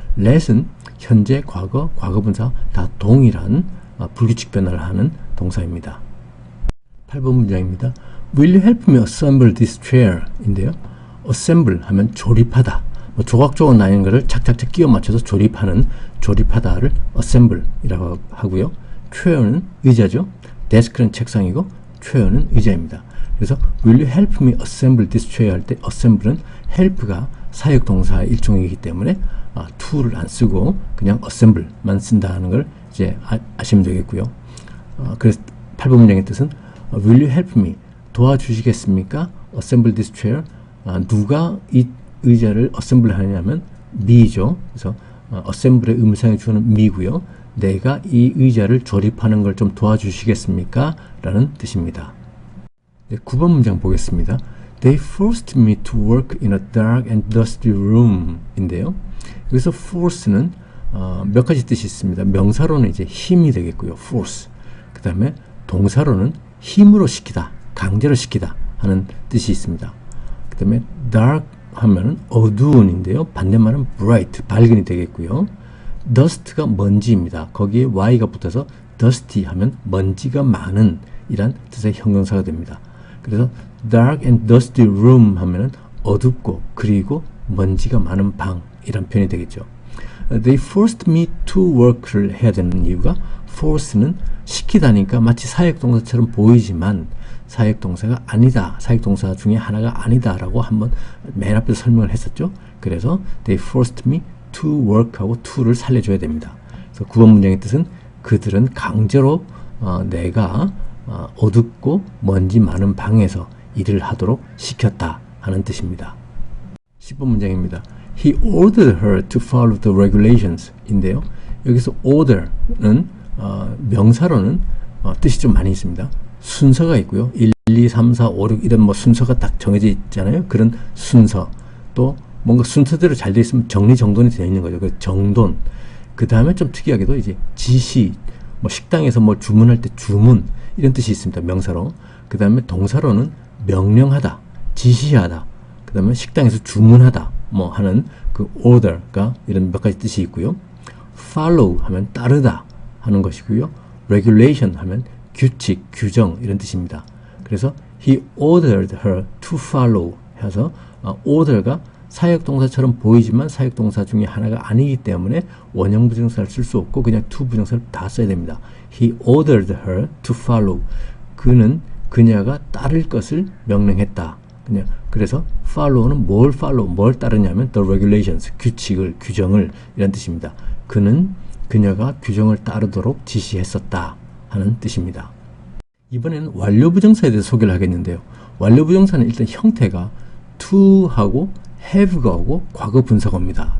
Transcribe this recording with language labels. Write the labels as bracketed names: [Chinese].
[Korean] let은 현재, 과거, 과거분사 다 동일한 불규칙 변화를 하는 동사입니다. 8번 문장입니다. [English] Will you help me assemble this chair? [Korean] 인데요. assemble 하면 조립하다. 조각조각 나뉘는 것을 착착착 끼워 맞춰서 조립하는, 조립하다를 assemble 이라고 하고요. chair는 의자죠. desk는 책상이고 chair는 의자입니다. 그래서 will you help me assemble this chair 할 때 assemble는 help가 사역 동사의 일종이기 때문에 to를 안 쓰고 그냥 assemble만 쓴다는 걸 이제 아시면 되겠고요. 그래서 8번 문장의 뜻은 will you help me, 도와주시겠습니까? assemble this chair. 누가 이 의자를 assemble 하냐면 me죠. 그래서 assemble의 음성의 주어는 me고요. 내가 이 의자를 조립하는 걸 좀 도와주시겠습니까? 라는 뜻입니다. 네, 9번 문장 보겠습니다. [English] They forced me to work in a dark and dusty room 인데요. [Korean] 여기서 force는 몇 가지 뜻이 있습니다. 명사로는 이제 힘이 되겠고요. [English] force. [Korean] 그 다음에 동사로는 힘으로 시키다, 강제로 시키다 하는 뜻이 있습니다. 그 다음에 dark 하면은 어두운인데요. 반대말은 bright, 밝은이 되겠고요. dust가 먼지입니다. 거기에 y가 붙어서 dusty 하면 먼지가 많은 이란 뜻의 형용사가 됩니다. 그래서 dark and dusty room 하면은 어둡고 그리고 먼지가 많은 방 이런 표현이 되겠죠. They forced me to work 를 해야 되는 이유가 force는 시키다니까 마치 사역동사처럼 보이지만 사역동사가 아니다. 사역동사 중에 하나가 아니다라고 한번 맨 앞에서 설명을 했었죠. 그래서 they forced me to work 하고 to를 살려줘야 됩니다. 그래서 9번 문장의 뜻은 그들은 강제로 내가 어둡고 먼지 많은 방에서 일을 하도록 시켰다 하는 뜻입니다. 10번 문장입니다. [English] He ordered her to follow the regulations 인데요. [Korean] 여기서 order는 명사로는 뜻이 좀 많이 있습니다. 순서가 있고요. 1, 2, 3, 4, 5, 6 이런 뭐 순서가 딱 정해져 있잖아요. 그런 순서 또 뭔가 순서대로 잘 되어 있으면 정리정돈이 되어 있는 거죠. 그 정돈. 그 다음에 좀 특이하게도 이제 지시, 뭐 식당에서 뭐 주문할 때 주문 이런 뜻이 있습니다. 명사로. 그 다음에 동사로는 명령하다, 지시하다. 그 다음에 식당에서 주문하다 뭐 하는 그 order가 이런 몇 가지 뜻이 있고요. follow 하면 따르다 하는 것이고요. regulation 하면 규칙, 규정 이런 뜻입니다. 그래서 he ordered her to follow 해서 order가 사역동사처럼 보이지만 사역동사 중에 하나가 아니기 때문에 원형 부정사를 쓸 수 없고 그냥 to 부정사를 다 써야 됩니다. [English] He ordered her to follow. [Korean] 그는 그녀가 따를 것을 명령했다. 그래서 follow는 뭘 follow, 뭘 따르냐면 the regulations, 규칙을, 규정을 이런 뜻입니다. 그는 그녀가 규정을 따르도록 지시했었다 하는 뜻입니다. 이번에는 완료부정사에 대해서 소개를 하겠는데요. 완료부정사는 일단 형태가 to하고 have가 오고 과거 분사가 옵니다.